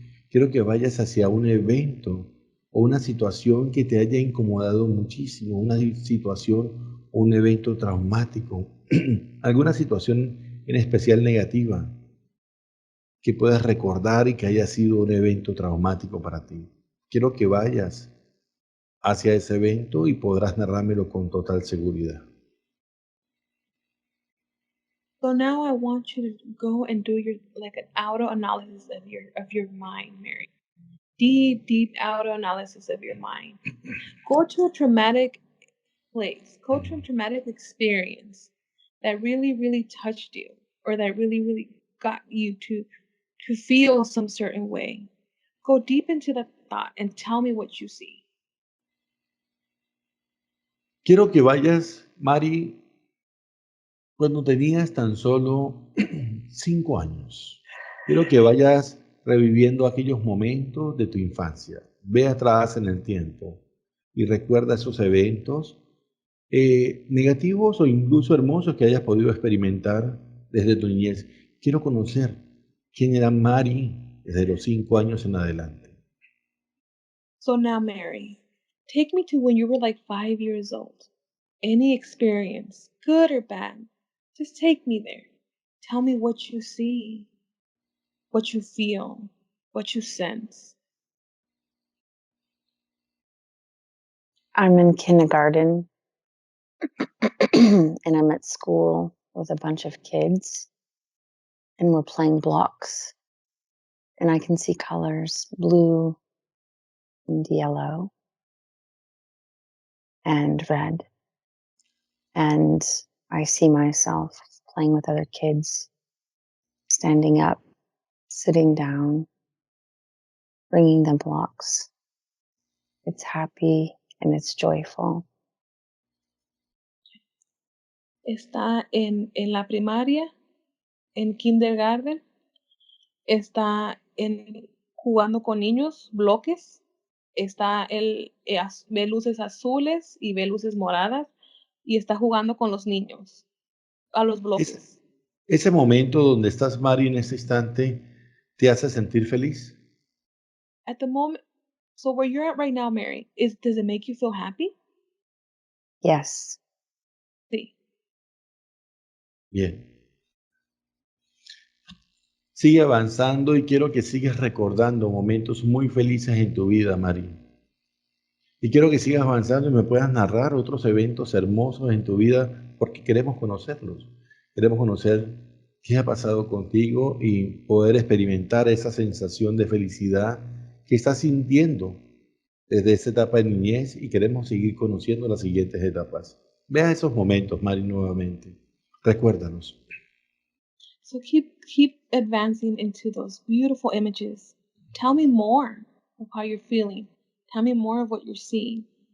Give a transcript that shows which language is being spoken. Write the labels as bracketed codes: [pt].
[es] Quiero que vayas hacia un evento o una situación que te haya incomodado muchísimo, una situación o un evento traumático, alguna situación en especial negativa que puedas recordar y que haya sido un evento traumático para ti. Quiero que vayas hacia ese evento y podrás narrármelo con total seguridad. [en] So now I want you to go and do an auto analysis of your mind, Mary. deep, deep auto analysis of your mind. Go to a traumatic place, go to a traumatic experience that really, really touched you or that really, really got you to feel some certain way. Go deep into the thought and tell me what you see. [es] Quiero que vayas, Mari, cuando tenías tan solo 5 años. Quiero que vayas reviviendo aquellos momentos de tu infancia. Ve atrás en el tiempo y recuerda esos eventos negativos o incluso hermosos que hayas podido experimentar desde tu niñez. Quiero conocer quién era Mari desde los 5 años en adelante. [en] So now, Mary, take me to when you were like 5 years old. Any experience, good or bad, just take me there. Tell me what you see, what you feel, what you sense. I'm in kindergarten and I'm at school with a bunch of kids and we're playing blocks and I can see colors, blue and yellow and red. And I see myself playing with other kids, standing up, sitting down, bringing them blocks. It's happy and it's joyful. [es] Está en la primaria, en kindergarten, está jugando con niños, bloques, ve luces azules y ve luces moradas y está jugando con los niños, a los bloques. Ese momento donde estás, Mari, en este instante, ¿te hace sentir feliz? [en] At the moment, so where you're at right now, Mary, does it make you feel happy? Yes. [es] Sí. Bien. Sigue avanzando y quiero que sigas recordando momentos muy felices en tu vida, Mari. Y quiero que sigas avanzando y me puedas narrar otros eventos hermosos en tu vida porque queremos conocerlos. Queremos conocer qué ha pasado contigo y poder experimentar esa sensación de felicidad que estás sintiendo desde esa etapa de niñez y queremos seguir conociendo las siguientes etapas. Vea esos momentos, Mari, nuevamente. Recuérdanos. [en] So keep advancing into those beautiful images. Tell me more of how you're feeling. Tell me more of what you're seeing.